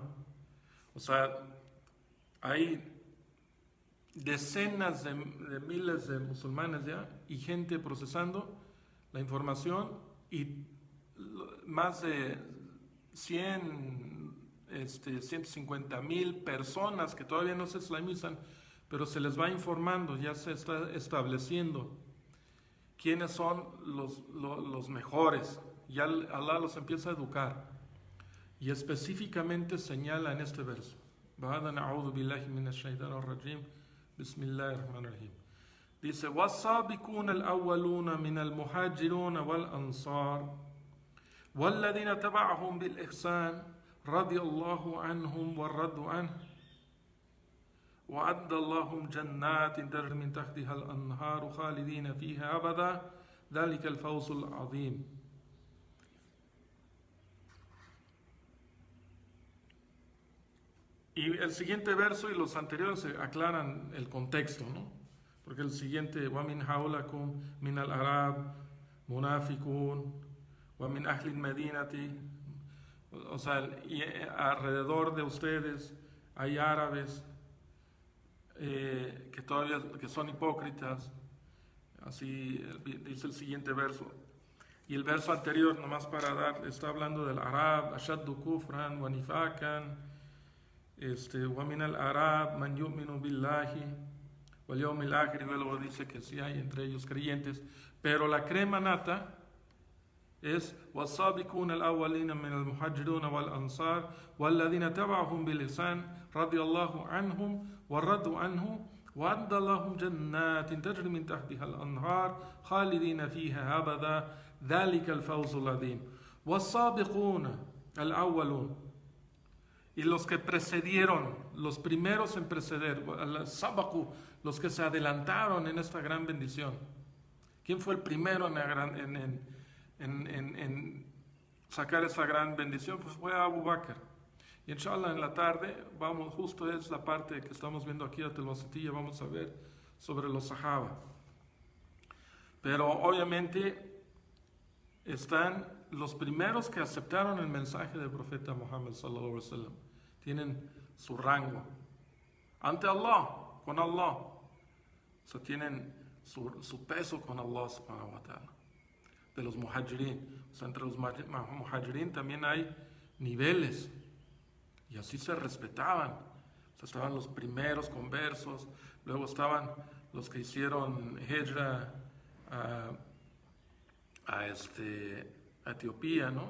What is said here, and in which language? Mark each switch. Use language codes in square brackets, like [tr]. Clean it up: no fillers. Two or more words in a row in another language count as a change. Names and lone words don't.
[es] O sea, hay decenas de miles de musulmanes ya y gente procesando la información, y más de 150,000 personas que todavía no se islamizan, pero se les va informando, ya se está estableciendo quiénes son los mejores. Ya Allah los empieza a educar y específicamente señala en este verso: Bismillahirrahmanirrahim. [ar] Dice: وَالسَّابِقُونَ الْأَوَّلُونَ مِنَ الْمُهَاجِرُونَ وَالْأَنصَارِ وَالَّذِينَ تَبَعَهُمْ بِالْإِحْسَانِ رَضِيَ اللَّهُ عَنْهُمْ وَرَضُوا عَنْهُ وَأَعَدَّ لَهُمْ جَنَّاتٍ تَجْرِي مِنْ تَحْتِهَا الْأَنْهَارُ خَالِدِينَ فِيهَا أَبَدًا ذَلِكَ الْفَوْزُ الْعَظِيمُ. [es] Y el siguiente verso y los anteriores aclaran el contexto, ¿no? Porque el siguiente: [ar] وَمِنْ حَوْلَكُمْ مِنَ الْأَعْرَابِ مُنَافِقُونَ وَمِنْ أَهْلِ الْمَدِينَةِ. [es] O sea, y alrededor de ustedes hay árabes que todavía que son hipócritas. Así dice el siguiente verso. Y el verso anterior, nomás para dar, está hablando del Arab: [ar] أشد كفرا ونفاقا ومن الأعراب من يؤمن بالله واليوم الآخر. [es] Y luego dice que sí hay entre ellos creyentes, pero la crema nata es: [ar] والسابقون الأولين من المهاجرين والأنصار والذين تبعهم بالإحسان رضي الله عنهم ورضوا عنه وأعد لهم جنات تجري من تحتها الأنهار خالدين فيها أبدا ذلك الفوز العظيم. والسابقون الأولون. [es] Y los que precedieron, los primeros en preceder, los que se adelantaron en esta gran bendición. ¿Quién fue el primero en sacar esa gran bendición? Pues fue Abu Bakr. Y inshallah en la tarde, justo es la parte que estamos viendo aquí a Telvasatilla, vamos a ver sobre los Sahaba. Pero obviamente están los primeros que aceptaron el mensaje del profeta Muhammad [ar] صلى الله عليه وسلم. [es] Tienen su rango ante Allah, con Allah. O sea, tienen su peso con Allah [ar] سبحانه وتعالى. [es] De los muhajirin. O sea, entre los muhajirin también hay niveles. Y así se respetaban. O sea, estaban los primeros conversos, luego estaban los que hicieron hijra a Etiopía, ¿no?